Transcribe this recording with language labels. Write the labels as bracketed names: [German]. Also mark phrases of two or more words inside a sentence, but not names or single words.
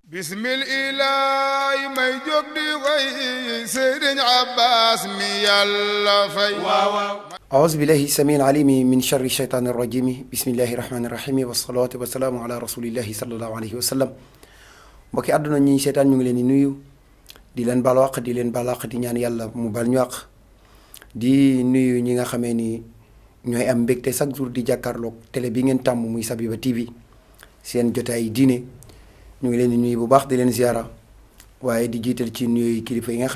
[Arabic] بسم الله [Wolof] may jóg di way Sëriñ Abbas mi Yàlla fay [Arabic] أعوذ بالله السميع العليم من شر الشيطان الرجيم بسم الله الرحمن الرحيم والصلاة والسلام على رسول الله صلى الله عليه وسلم [Wolof] mbokki àdduna ñi seetaan ñu ngi leen di nuyu di leen baal waq di leen baal waq di ñaan yàlla mu baal ñu waq di nuyu ñi nga xamee ni ñooy am mbégte [French] chaque jour [Wolof] di jàkkaarloog télé bi ngeen tàmm muy Sabiba TV seen jotaay diine ñu ngi leen di nuyu bu baax di leen ziara waaye di jiital ci nuyu kilifa yi nga